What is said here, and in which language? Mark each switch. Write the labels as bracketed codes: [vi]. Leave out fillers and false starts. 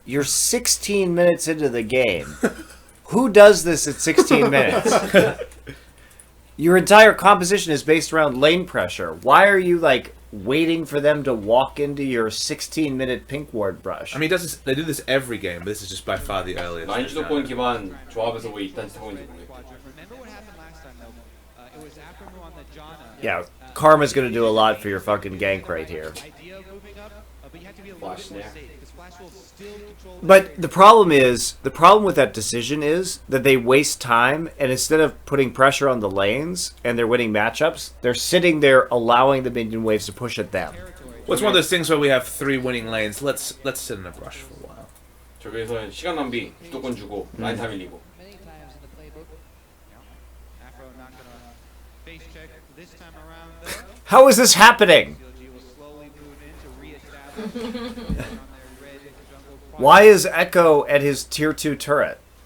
[en] You're 16 minutes into the game. Who does this at 16 minutes? Your entire composition is based around lane pressure. Why are you, like, waiting for them to walk into your 16-minute pink ward brush? I mean, they do this every game, but this is just by far the earliest. [ko] 라인 주도권 기반 조합에서 왜 이딴 짓 하고 있는지 모르겠어. [en] Remember what happened last time though? It was Aphromoo on the Janna. Yeah, Karma's gonna do a lot for your fucking gank right here. Idea of moving up, but you have to be a little Flash bit more snare. safe because Flash will still control. But the problem with that decision is that they waste time, and instead of putting pressure on the lanes and they're winning matchups, they're sitting there allowing the minion waves to push at them. Well, it's one of those things where we have 3 winning lanes. Let's sit in a brush for a while. [ko] 저기에서는 시간 낭비, 주도권 주고 라인 다 밀리고. [en] Many times in the playbook. Afro not gonna face check this time around though. How is this happening? CLG will slowly move in to reestablish on their red jungle. Why is Echo at his tier 2 turret?